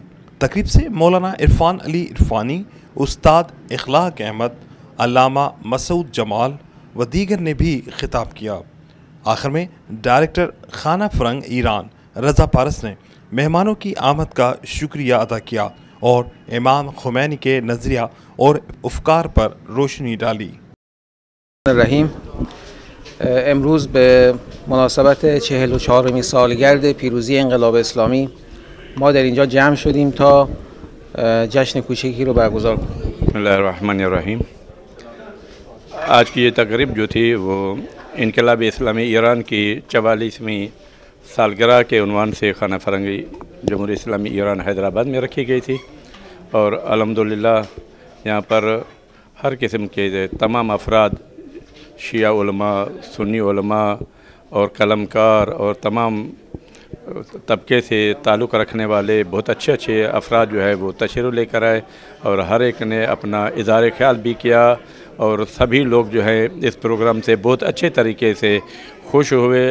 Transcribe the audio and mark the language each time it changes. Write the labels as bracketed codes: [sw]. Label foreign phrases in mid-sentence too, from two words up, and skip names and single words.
[ur] تقریب سے مولانا عرفان علی عرفانی، استاد اخلاق احمد، علامہ مسعود جمال و دیگر نے بھی خطاب کیا۔ آخر میں ڈائریکٹر خانہ فرنگ ایران رضا پارس نے مہمانوں کی آمد کا شکریہ ادا کیا اور امام خمینی کے نظریہ اور افکار پر روشنی ڈالی۔ [fa] رحیم، امروز به مناسبت 44مین سالگرد پیروزی انقلاب اسلامی ما در اینجا جمع شدیم تا جشن کوچکی رو برگزار کنیم۔ [ar] بسم اللہ الرحمن الرحیم۔ [ur] آج کی یہ تقریب جو تھی وہ انقلاب اسلامی ایران کی 44ویں سالگرہ کے عنوان سے خانہ فرنگی جمہوریہ اسلامی ایران حیدرآباد میں رکھی گئی تھی، اور الحمدللہ یہاں پر ہر قسم کے تمام افراد، شیعہ علماء، سنی علماء اور قلمکار اور تمام طبقے سے تعلق رکھنے والے بہت اچھے افراد جو ہے وہ تشریف لے کر آئے، اور ہر ایک نے اپنا اظہار خیال بھی کیا، اور سبھی لوگ جو ہے اس پروگرام سے بہت اچھے طریقے سے خوش ہوئے۔